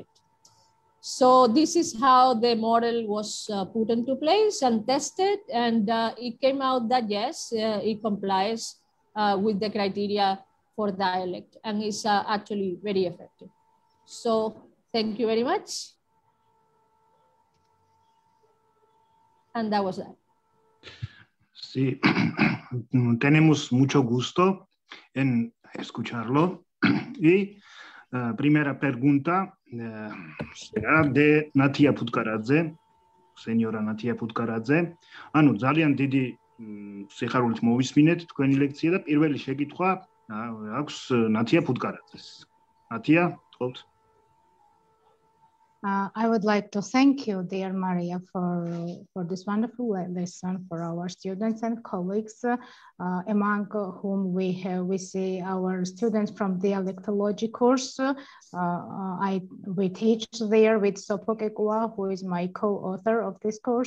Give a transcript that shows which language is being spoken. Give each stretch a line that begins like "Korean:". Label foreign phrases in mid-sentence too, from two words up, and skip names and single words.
English: So this is how the model was put into place and tested, and it came out that yes, it complies with the criteria for dialect, and is actually very effective. So thank you very much. And that was that.
Spanish: Sí, tenemos mucho gusto en escucharlo. Y primera pregunta será de Natia Putkaradze, señora Natia Putkaradze.
Georgian: Ანუ ძალიან დიდი სიხარულით მოვისმინეთ თქვენი ლექცია და პირველი შეკითხვა აქვს ნათია ფუტკარაძეს. ნათია, თხოვთ.
English: I would like to thank you, dear Maria, for this wonderful lesson for our students and colleagues, among whom we see our students from dialectology course. We teach there with Sopokekua, who is my co-author of this course.